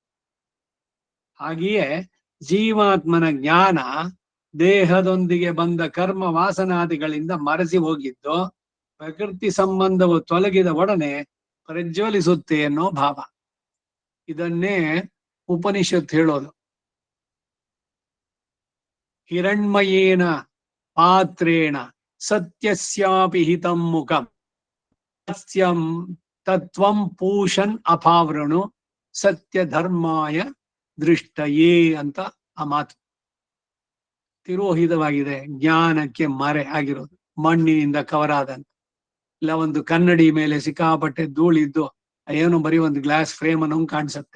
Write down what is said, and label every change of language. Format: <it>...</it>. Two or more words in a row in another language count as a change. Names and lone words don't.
<kn>ಹಾಗೆಯೇ ಜೀವಾತ್ಮನ ಜ್ಞಾನ ದೇಹದೊಂದಿಗೆ ಬಂದ ಕರ್ಮ ವಾಸನಾದಿಗಳಿಂದ ಮರೆಸಿ ಹೋಗಿದ್ದು ಪ್ರಕೃತಿ ಸಂಬಂಧವು ತೊಲಗಿದ ಒಡನೆ ಪ್ರಜ್ವಲಿಸುತ್ತೆ ಅನ್ನೋ ಭಾವ. ಇದನ್ನೇ ಉಪನಿಷತ್ ಹೇಳೋದು.</kn> <sa>ಹಿರಣ್ಮಯೇನ ಪಾತ್ರೇಣ ಸತ್ಯಸ್ಯಾಪಿ ಹಿತಂ ಮುಖಂ ಸತ್ಯಂ ತತ್ವಂ ಪೂಷನ್ ಅಪಾವೃಣು ಸತ್ಯ ಧರ್ಮಾಯ ದೃಷ್ಟಯೇ</sa> <kn>ಅಂತ ಆ ಮಾತು. ತಿರೋಹಿತವಾಗಿದೆ, ಜ್ಞಾನಕ್ಕೆ ಮರೆ ಆಗಿರೋದು, ಮಣ್ಣಿನಿಂದ ಕವರಾದಂತ. ಇಲ್ಲ ಒಂದು ಕನ್ನಡಿ ಮೇಲೆ ಸಿಕ್ಕಾಪಟ್ಟೆ ಧೂಳಿದ್ದು ಏನು ಬರೀ ಒಂದು</kn> <en>glass frame</en> <kn>ಅನ್ನೋ ಕಾಣಿಸುತ್ತೆ.</kn>